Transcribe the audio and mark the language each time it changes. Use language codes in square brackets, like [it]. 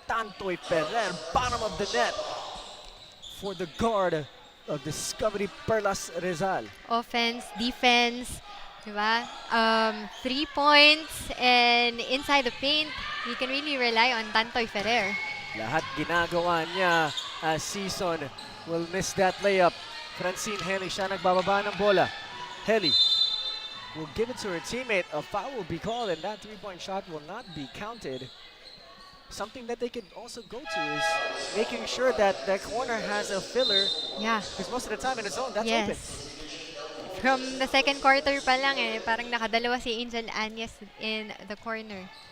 [en] Tantoy Ferrer, bottom of the net for the guard of Discovery Perlas Rizal. Offense, defense, [tl] diba? [en] 3 points and inside the paint, you can really rely on Tantoy Ferrer. [tl] Lahat ginagawa niya [en] as Season will miss that layup. [tl] Francine Heli, siya nagbababa ng bola. [en] Heli will give it to her teammate. A foul will be called and that three-point shot will not be counted. something that they could also go to is making sure that the corner has a filler, Yeah. because most of the time in the zone, that's Yes. open. From the second quarter [tl] pa lang parang nakadalawa si [en] Angel Anyes in the corner.